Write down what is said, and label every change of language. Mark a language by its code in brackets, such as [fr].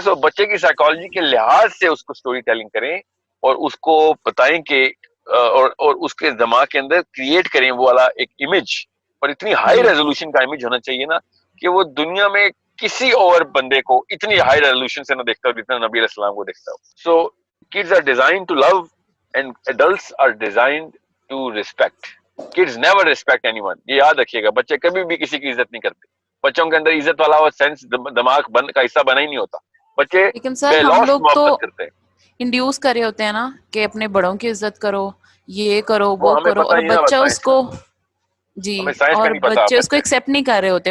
[ur] سو بچے کی سائیکالوجی کے لحاظ سے اس کو سٹوری ٹیلنگ کریں اور اس کو بتائیں کہ اور اس کے دماغ کے اندر کریٹ کریں وہ والا ایک امیج, اور اتنی ہائی ریزولوشن کا امیج ہونا چاہیے نا کہ وہ دنیا میں کسی اور بندے کو اتنی ہائی ریزولوشن سے نہ دیکھتا ہو جتنا نبی علیہ السلام کو دیکھتا ہو. [en] So kids are designed to love and adults are designed to respect. Kids never respect anyone. [ur] یہ یاد رکھیے گا, بچے کبھی بھی کسی کی عزت نہیں کرتے. بچوں کے اندر عزت والا وہ سینس دماغ بند کا حصہ بنا ہی نہیں ہوتا. بچے بے لوث محبت کرتے ہیں. انڈیوس کر رہے ہوتے ہیں نا کہ اپنے بڑوں کی عزت کرو, یہ کرو, وہ کرو, اور بچہ اس کو, جی, اور بچے اس کو ایکسیپٹ نہیں کر رہے ہوتے.